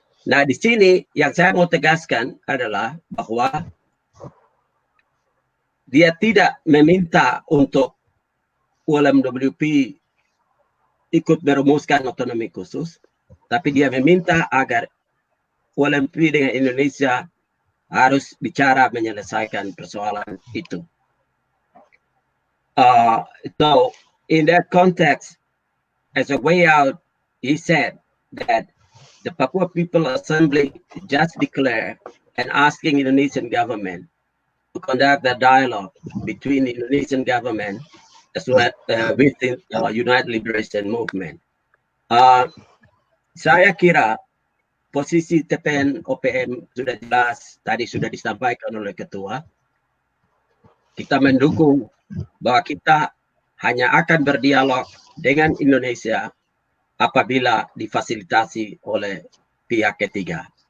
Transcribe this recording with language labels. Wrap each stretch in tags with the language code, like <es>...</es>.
<id>Nah, di sini yang saya mau tegaskan adalah bahwa dia tidak meminta untuk UMWP ikut merumuskan otonomi khusus, tapi dia meminta agar UMWP dengan Indonesia harus bicara menyelesaikan persoalan itu.</id> <en>So in that context, as a way out, he said that the Papua People Assembly just declared and asking Indonesian government to conduct a dialogue between the Indonesian government as well with the United Liberation Movement.</en> <id>Saya kira posisi TPN OPM sudah jelas, tadi sudah disampaikan oleh Ketua. Kita mendukung bahwa kita hanya akan berdialog dengan Indonesia apabila difasilitasi oleh pihak ketiga.</id>